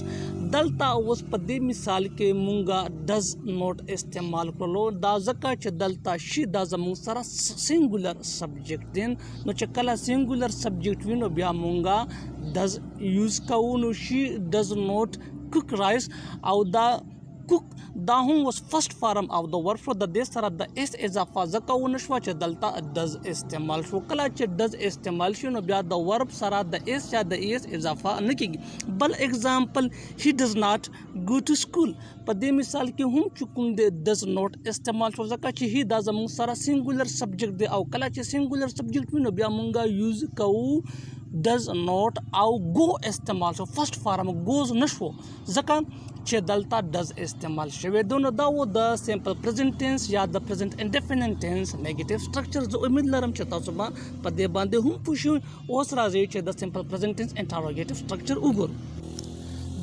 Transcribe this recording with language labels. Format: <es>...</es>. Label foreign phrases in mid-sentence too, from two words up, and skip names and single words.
<ps>دلته اوس په دې مثال کې مونږه</ps> <en>does not</en> <ps>استعمال کړلو دا ځکه چې دلته شي دا زمونږ سره</ps> <en>singular subject</en> <ps>دی نو چې کله</ps> <en>singular subject</en> <ps>وي نو بیا مونږه</ps> <en>does use</en> <ps>کوو نو</ps> <en>she does not cook rice</en> <ps>او دا کوک دا هم</ps> <en>was first form of the verb</en> <ps>شو د دې سره د اس اضافه ځکه ونه شوه چې دلته ډز استعمال شو. کله چې ډز استعمال شي نو بیا د ورب سره د اس یا د اس اضافه نه کیږي.</ps> <en>بل ایگزامپل he does not go to school.</en> <ps>په دې مثال کې هم چې کوم د</ps> <en>does not</en> <ps>استعمال شو ځکه چې هی دا زموږ سره</ps> <en>singular subject</en> <ps>دی او کله چې</ps> <en>singular subject</en> <ps>وي نو بیا مونږه یوز کوو</ps> <en>does not</en> <ps>او گو استعمال شو.</ps> <en>first form goes</en> <ps>نشو ځکه چې دلته ډز استعمال شوی دی نو دا و د</ps> <en>simple present tense</en> <ps>یا د</ps> <en>present indefinite tense negative structure.</en> <ps>زه امید لرم چې تاسو به په دې باندې هم پوه شئ. اوس راځئ چې د</ps> <en>simple present tense interrogative structure</en> <ps>وګورو.</ps>